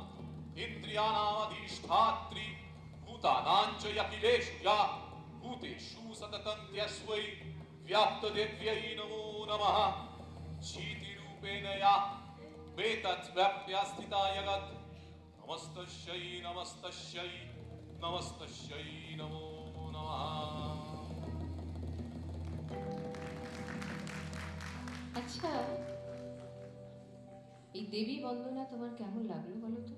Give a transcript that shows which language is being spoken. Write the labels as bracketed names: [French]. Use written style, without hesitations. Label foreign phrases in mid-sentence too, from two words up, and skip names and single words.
[Sanskrit] इन्द्रियाणामधिष्ठात्री भूतानां च यखिलेषु या भूतेषु सततं त्यस्मै व्याप्तदेव्यै नमो नमः चीतिरूपेण या वेतद्व्याप्त्या स्थिता जगत् नमस्तस्यै नमस्तस्यै नमस्तस्यै नमो नमः। [Bangla] আচ্ছা, এই দেবী বন্দনা তোমার কেমন লাগলো বলো তো?